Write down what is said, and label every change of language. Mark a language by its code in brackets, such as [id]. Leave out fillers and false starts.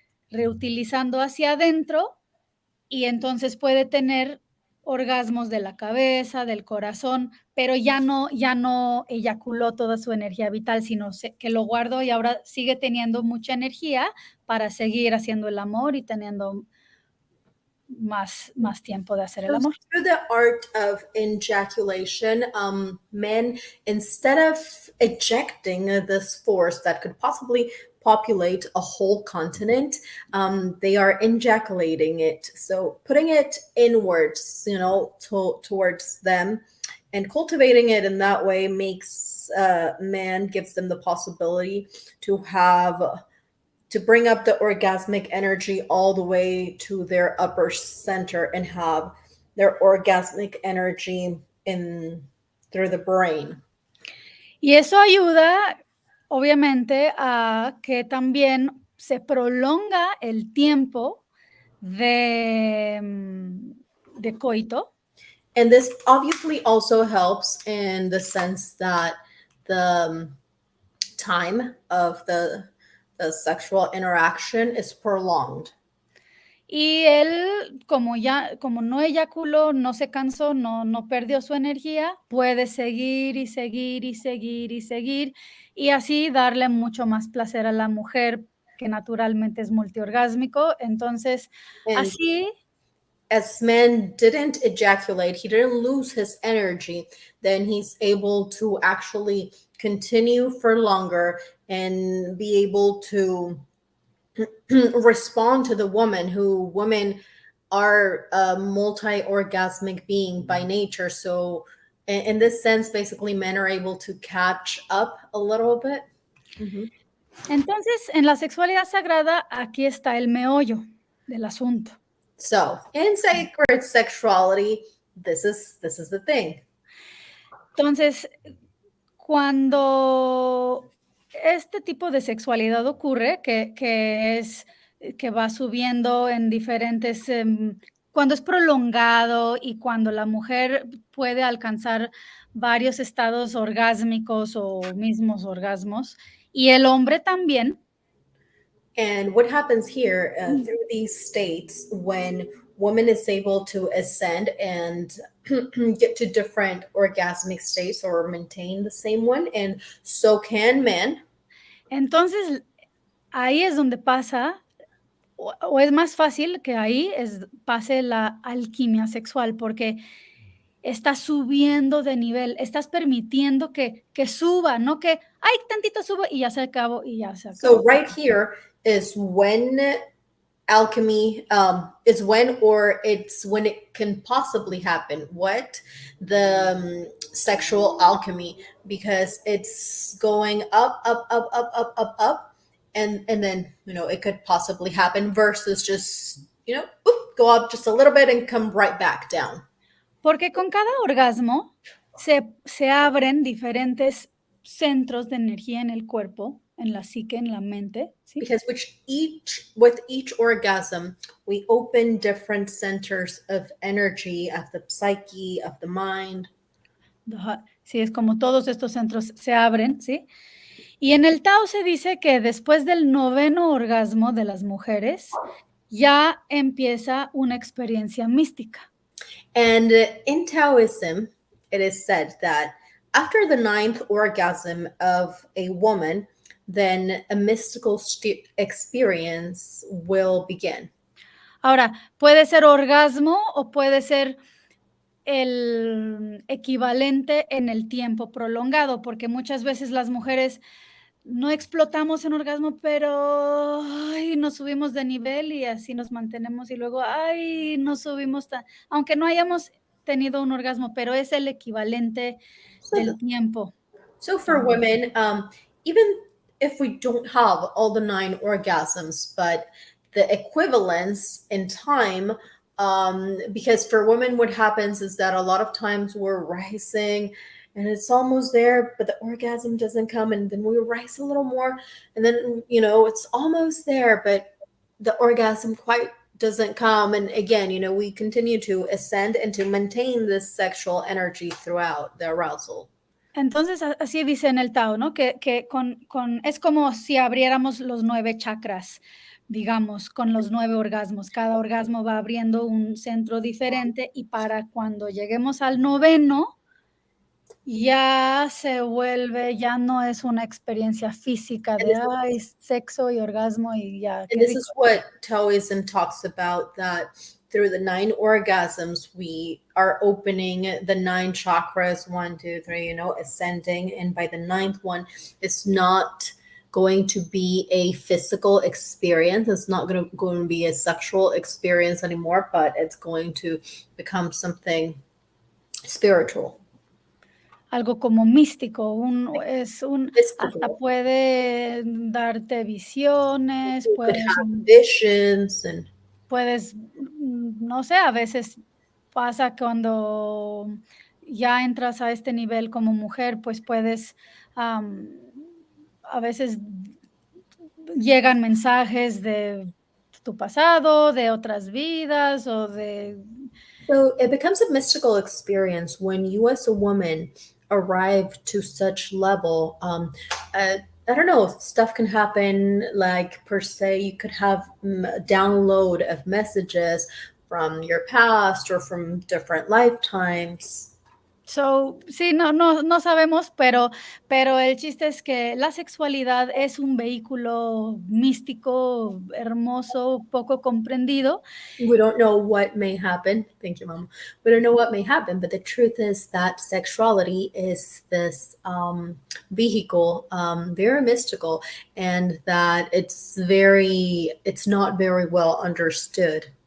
[es] reutilizando hacia adentro y entonces puede tener orgasmos de la cabeza, del corazón, pero ya no eyaculó toda su energía vital, sino que lo guardó y ahora sigue teniendo mucha energía para seguir haciendo el amor y teniendo más tiempo de hacer el amor. [en] Through the art of ejaculation, men, instead of ejecting this force that could possibly populate a whole continent, they are ejaculating it. So putting it inwards, towards them, and cultivating it in that way makes man, gives them the possibility to bring up the orgasmic energy all the way to their upper center and have their orgasmic energy through the brain. [es] Y eso ayuda, obviamente, a que también se prolonga el tiempo de coito. [en] And this obviously also helps in the sense that the time of the sexual interaction is prolonged. [es] Y él, como no eyaculó, no se cansó, no perdió su energía, puede seguir y seguir y seguir y seguir y así darle mucho más placer a la mujer que naturalmente es multiorgásmico. Entonces, [en] And [es] así, [en] as man didn't ejaculate, he didn't lose his energy, then he's able to actually continue for longer and be able to respond to the woman, who women are a multi-orgasmic being by nature. So in this sense, basically men are able to catch up a little bit. [es] entonces en la sexualidad sagrada, aquí está el meollo del asunto. [en] So in sacred sexuality, this is the thing. [es] Entonces, cuando este tipo de sexualidad ocurre, que va subiendo en diferentes, cuando es prolongado y cuando la mujer puede alcanzar varios estados orgásmicos o mismos orgasmos, y el hombre también. [en] And what happens here through these states, when woman is able to ascend and get to different orgasmic states or maintain the same one, and so can men. [es] Entonces, ahí es donde pasa, o es más fácil que ahí pase la alquimia sexual, porque estás subiendo de nivel, estás permitiendo que suba, no que, ay, tantito subo y ya se acabó y ya se acabó. [en] So right here is when alchemy is when, or it's when it can possibly happen. What? The sexual alchemy, because it's going up, up, up, up, up, up, up, and then it could possibly happen, versus just go up just a little bit and come right back down. [es] Porque con cada orgasmo se abren diferentes centros de energía en el cuerpo, en la psique, en la mente, ¿sí? [en] Because with each orgasm, we open different centers of energy, of the psyche, of the mind. [es] Sí, es como todos estos centros se abren, ¿sí? Y en el Tao se dice que después del 9º orgasmo de las mujeres, ya empieza una experiencia mística. [en] And in Taoism, it is said that after the 9th orgasm of a woman, then a mystical experience will begin. [es] Ahora, puede ser orgasmo o puede ser el equivalente en el tiempo prolongado, porque muchas veces las mujeres no explotamos en orgasmo, pero ay, nos subimos de nivel y así nos mantenemos y luego ay, nos subimos, aunque no hayamos tenido un orgasmo, pero es el equivalente del tiempo. [en] So for women, even if we don't have all the 9 orgasms, but the equivalence in time, because for women what happens is that a lot of times we're rising and it's almost there, but the orgasm doesn't come, and then we rise a little more, and then it's almost there, but the orgasm quite doesn't come, and again we continue to ascend and to maintain this sexual energy throughout the arousal. [es] Entonces, así dice en el Tao, ¿no? Que es como si abriéramos los 9 chakras, digamos, con los 9 orgasmos. Cada orgasmo va abriendo un centro diferente y para cuando lleguemos al 9º, ya se vuelve, ya no es una experiencia física de ay, sexo y orgasmo y ya. [en] And this is what Taoism talks about, that through the 9 orgasms, we are opening the 9 chakras, 1, 2, 3, ascending. And by the 9th one, it's not going to be a physical experience. It's not going to be a sexual experience anymore, but it's going to become something spiritual. [es] Algo como místico, hasta puede darte visiones, [en] visions, and [es] puedes, no sé, a veces pasa cuando ya entras a este nivel como mujer, pues puedes, a veces llegan mensajes de tu pasado, de otras vidas o de... [en] So it becomes a mystical experience when you as a woman arrive to such level. I don't know, stuff can happen, like per se, you could have a download of messages from your past or from different lifetimes. [es] So, sí, no sabemos, pero el chiste es que la sexualidad es un vehículo místico, hermoso, poco comprendido. [en] We don't know what may happen. Thank you, Mama. We don't know what may happen, but the truth is that sexuality is this vehicle, very mystical, and that it's not very well understood.